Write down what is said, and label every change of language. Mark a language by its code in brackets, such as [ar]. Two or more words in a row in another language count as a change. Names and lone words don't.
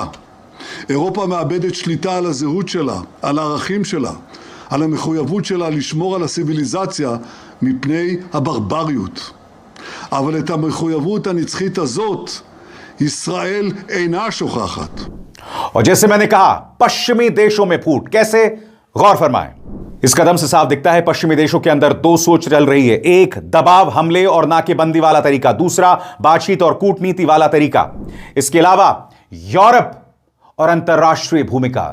[he] אירופה מאבדת שליטה על הזהות שלה, על הערכים שלה, על המחויבות שלה לשמור על הסיביליזציה מפני הברבריות. אבל את המחויבות הנצחית הזאת, ישראל אינה שוכחת. [hi] और जैसे मैंने कहा, पश्चिमी देशों में फूट कैसे, गौर फरमाएं। इस कदम से साफ दिखता है पश्चिमी देशों के अंदर दो सोच चल रही है। एक दबाव, हमले और नाकेबंदी वाला तरीका, दूसरा बातचीत और कूटनीति वाला तरीका। इसके अलावा यूरोप और अंतरराष्ट्रीय भूमिका।